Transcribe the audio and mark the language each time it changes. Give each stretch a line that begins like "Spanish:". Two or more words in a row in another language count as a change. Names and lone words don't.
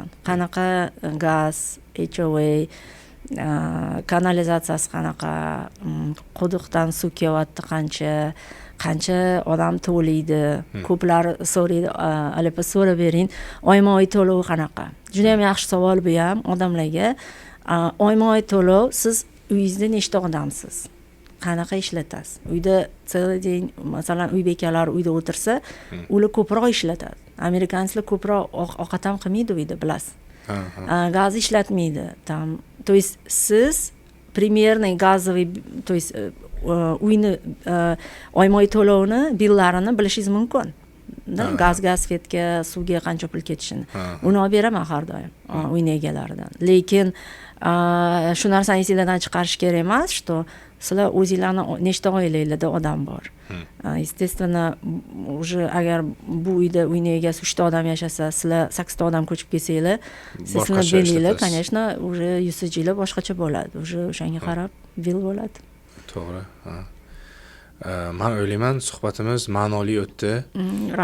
Uzbek: Qanaqa gaz, HOA, kanalizatsiyasi qanaqa, quduqdan suv kelyapti qancha odam to'laydi. Ko'plar so'raydi, albatta so'rab bering, oyma-oy to'lov qanaqa. Juda ham yaxshi savol bu ham odamlarga. Oyma-oy to'lov, siz uyingizda nechta odamsiz? Qanaqa ishlatasiz? Uyda
Russian: целый день,
Uzbek: masalan, uy bekalari uyda o'tirsa, ular ko'proq ishlatadi. Amerikanlar ko'proq ovqat ham qilmaydi uyda, bilasiz. Gaz ishlatmaydi.
Russian: То есть
Uzbek: siz
Russian: примерный газовый, то есть
Uzbek: uyni oyma-oy to'lovini, billarini bilishingiz mumkin. Gazga, svetga, suvga qancha pul ketishini. Uni olib beraman har doim uyni egalaridan. Lekin shu narsani esingizdan chiqarish kerak emas, что sizlar o'zingizlarni nechta oilangizda odam bor.
Russian: Естественно, уже
Uzbek: agar bu uyda uyni egasi 3 ta odam yashasa, sizlar 8 ta odam ko'chib kelsanglar, sizlar belinglar,
Russian: конечно, уже
Uzbek: usajinglar boshqacha bo'ladi. Уже o'shanga qarab bill bo'ladi. To'g'ri. Men o'ylayman, suhbatimiz ma'noli o'tdi.